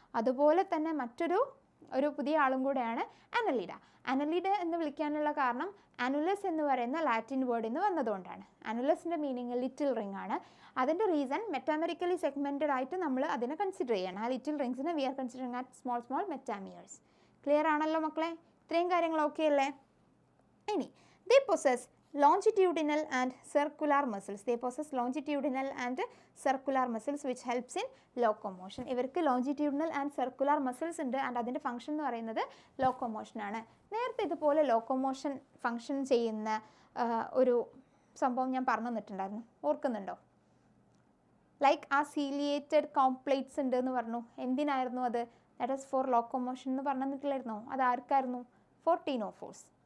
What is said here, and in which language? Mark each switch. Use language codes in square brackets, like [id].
[ml] അതുപോലെ തന്നെ മറ്റൊരു പുതിയ ആളും കൂടെയാണ് അനലിഡ. അനലിഡ എന്ന് വിളിക്കാനുള്ള കാരണം അനുലസ് എന്ന് പറയുന്ന ലാറ്റിൻ വേർഡിൽ നിന്ന് വന്നതുകൊണ്ടാണ്. അനുലസിൻ്റെ മീനിങ് ലിറ്റിൽ റിംഗ് ആണ്. അതിൻ്റെ റീസൺ മെറ്റാമെറിക്കലി സെഗ്മെൻറ്റഡ് ആയിട്ട് നമ്മൾ അതിനെ കൺസിഡർ ചെയ്യണം. ആ ലിറ്റിൽ റിങ്സിനെ [en] We are considering at small metameres. [ml] ക്ലിയർ ആണല്ലോ മക്കളെ? ഇത്രയും കാര്യങ്ങൾ ഓക്കെ അല്ലേ? [en] ഇനി they possess longitudinal and circular muscles. They possess longitudinal and circular muscles which helps in locomotion. [ml] ഇവർക്ക് [en] longitudinal and circular muscles [ml] ഉണ്ട്. ആൻഡ് അതിൻ്റെ ഫംഗ്ഷൻ എന്ന് പറയുന്നത് ലോക്കോമോഷൻ ആണ്. നേരത്തെ ഇതുപോലെ ലോക്കോമോഷൻ ഫംഗ്ഷൻ ചെയ്യുന്ന ഒരു സംഭവം ഞാൻ പറഞ്ഞു തന്നിട്ടുണ്ടായിരുന്നു. ഓർക്കുന്നുണ്ടോ? ലൈക്ക് ആ സീലിയേറ്റഡ് കോംപ്ലേറ്റ്സ് ഉണ്ട് എന്ന് പറഞ്ഞു. എന്തിനായിരുന്നു അത്? [en] that is for locomotion [ml] എന്ന് പറഞ്ഞു തന്നിട്ടില്ലായിരുന്നോ? അത് ആർക്കായിരുന്നു? [en] For ടീനോഫോഴ്സ്.